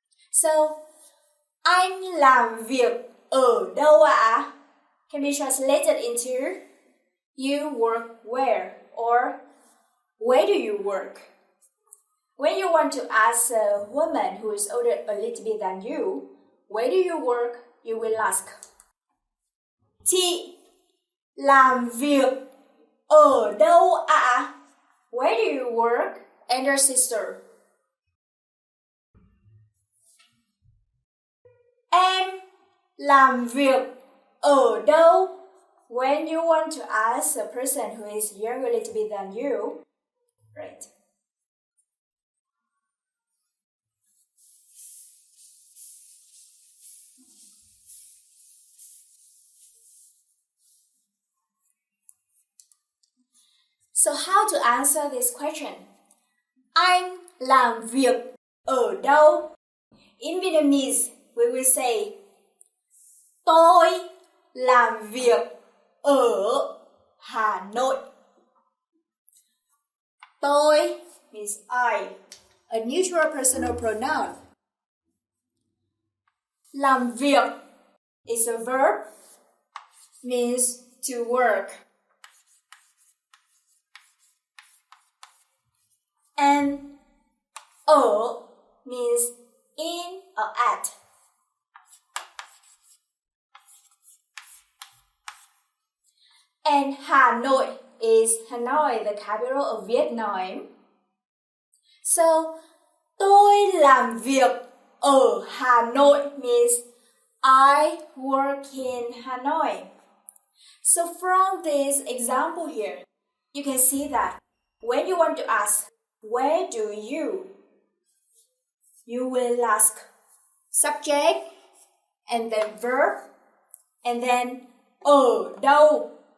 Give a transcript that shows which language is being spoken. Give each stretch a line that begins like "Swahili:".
Vietnamese: So, anh làm việc ở đâu ạ?
English: Can be translated into, you work where, or where do you work? When you want to ask a woman who is older a little bit than you, where do you work? You will ask,
Vietnamese: chị làm việc ở đâu ạ?
English: Where do you work? And your sister.
Vietnamese: Em làm việc ở đâu?
English: When you want to ask a person who is younger a little bit than you, right? So how to answer this question?
Vietnamese: Anh làm việc ở đâu?
English: In Vietnamese, we will say,
Vietnamese: tôi làm việc ở Hà Nội.
English: Tôi means I, a neutral personal pronoun. Làm việc is a verb, means to work. And ở means in or at. And Hanoi is Hanoi, the capital of Vietnam. So,
Vietnamese: tôi làm việc ở Hà Nội
English: means I work in Hanoi. So from this example here, you can see that when you want to ask, where do you will ask subject, and then verb, and then ở đâu.